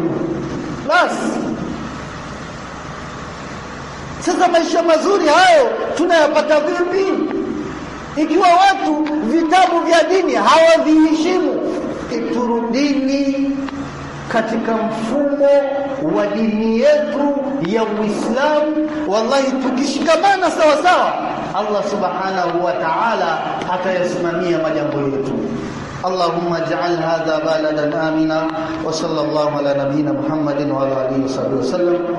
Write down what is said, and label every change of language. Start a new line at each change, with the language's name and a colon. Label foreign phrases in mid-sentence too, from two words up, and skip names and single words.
Swahili: Basi sasa maisha mazuri hayo tunayapata vipi ikiwa watu vitabu vya dini hawaviheshimu? Turudini katika mfumo wa dini yetu ya Uislamu. Wallahi tukishikamana sawa sawa, Allah
Arabic: سبحانه وتعالى
Swahili: atayasimamia majambo yetu.
Arabic: اللهم اجعل هذا بلدا آمنا وصلى الله على نبينا محمد وعلى آله وصحبه وسلم.